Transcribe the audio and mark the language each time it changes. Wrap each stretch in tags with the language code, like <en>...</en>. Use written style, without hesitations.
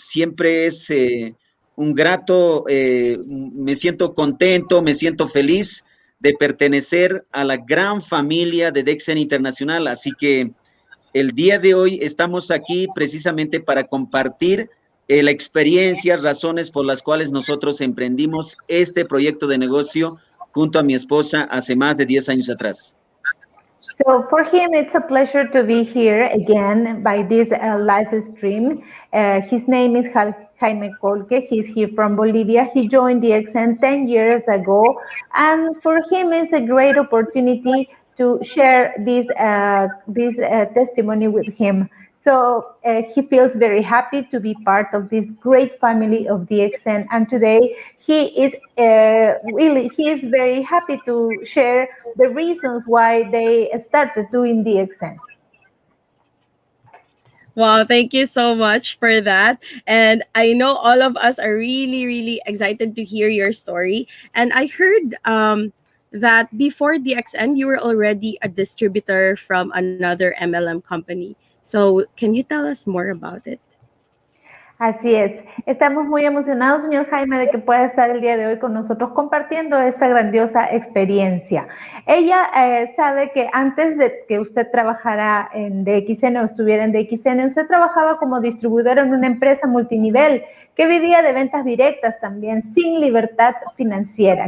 <es>Siempre es un grato, me siento contento, me siento feliz de pertenecer a la gran familia de DXN Internacional. Así que el día de hoy estamos aquí precisamente para compartir la experiencia, razones por las cuales nosotros emprendimos este proyecto de negocio junto a mi esposa hace más de 10 años atrás.</es> <en>So for him, it's a pleasure to be here again by this live stream. His name is Jaime Colque. He's here from Bolivia. He joined DXN 10 years ago. And for him, it's a great opportunity to share this testimony with him. So he feels very happy to be part of this great family of DXN. And today he is he is very happy to share the reasons why they started doing DXN. Wow, thank you so much for that. And I know all of us are really, really excited to hear your story. And I heard that before DXN, you were already a distributor from another MLM company. So can you tell us more about it?</en> <es>Así es. Estamos muy emocionados, señor Jaime, de que pueda estar el día de hoy con nosotros compartiendo esta grandiosa experiencia. Ella sabe que antes de que usted trabajara en DXN o estuviera en DXN, usted trabajaba como distribuidor en una empresa multinivel que vivía de ventas directas también, sin libertad financiera.</es>